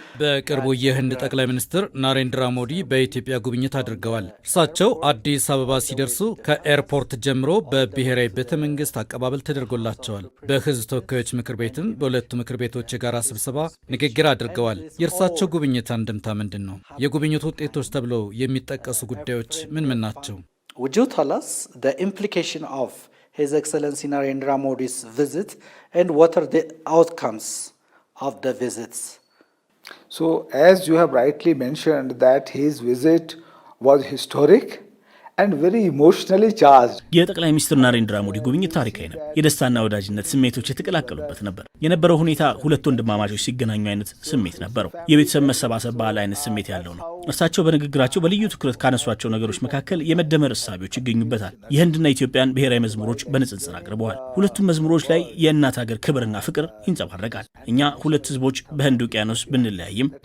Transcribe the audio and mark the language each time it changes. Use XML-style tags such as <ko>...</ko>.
<am>በቅርቡ የህንድ ጠቅላይ ሚኒስትር ናሬንድራ ሞዲ በኢትዮጵያ ጉብኝት አድርገዋል። እርሳቸው አዲስ አበባ ሲደርሱ ከኤርፖርት ጀምሮ በብሔራዊ ቤተ መንግስት አቀባበል ተደርጎላቸዋል። በህዝብ ተወካዮች ምክር ቤትም በሁለቱ ምክር ቤቶች የጋራ ስብሰባ ንግግር አድርገዋል። የእርሳቸው ጉብኝት አንድምታ ምንድን ነው? የጉብኝቱ ውጤቶች ተብለው የሚጠቀሱ ጉዳዮች ምን ናቸው?</am> <en>Would you tell us the implication of His Excellency Narendra Modi's visit and what are the outcomes of the visits? So as you have rightly mentioned that his visit was historic and very emotionally charged.</en> <am>የጠቅላይ ሚኒስትር ናሬንድራ ሞዲ ጉብኝት ታሪካዊ ነው። የደስታና ወዳጅነት ስሜቶች የተቀላቀሉበት ነበር። የነበረው ሁኔታ ሁለት ወንድማማቾች ሲገናኙ አይነት ስሜት ነበረው። የቤተሰብ መሰባሰብ ባህል አይነት ስሜት ያለው ነው። እርሳቸው በንግግራቸው በልዩ ትኩረት ካነሷቸው ነገሮች መካከል የመደመር እሳቤዎች ይገኙበታል። የህንድና ኢትዮጵያን ብሔራዊ መዝሙሮች በንጽጽር አቅርበዋል። ሁለቱም መዝሙሮች ላይ የእናት ሀገር ክብርና ፍቅር ይንጸባረቃል። እኛ ሁለት ህዝቦች በህንድ ውቅያኖስ ብንለያይም</am>